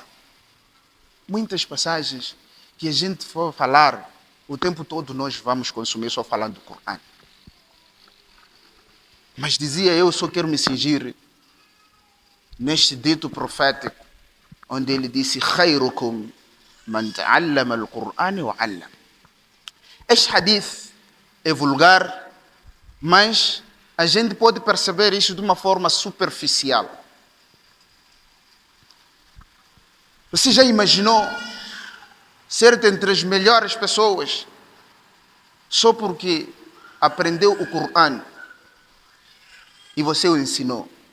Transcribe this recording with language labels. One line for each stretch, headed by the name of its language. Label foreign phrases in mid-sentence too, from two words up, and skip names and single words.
Portuguese: Muitas passagens que a gente for falar, o tempo todo nós vamos consumir só falando do Corão. Mas dizia eu, só quero me cingir neste dito profético, onde ele disse:
Arabic: خيركم من تعلم القرآن وعلم.
Portuguese: Este hadith é vulgar, mas a gente pode perceber isso de uma forma superficial. Você já imaginou ser entre as melhores pessoas só porque aprendeu o Corão e você o ensinou?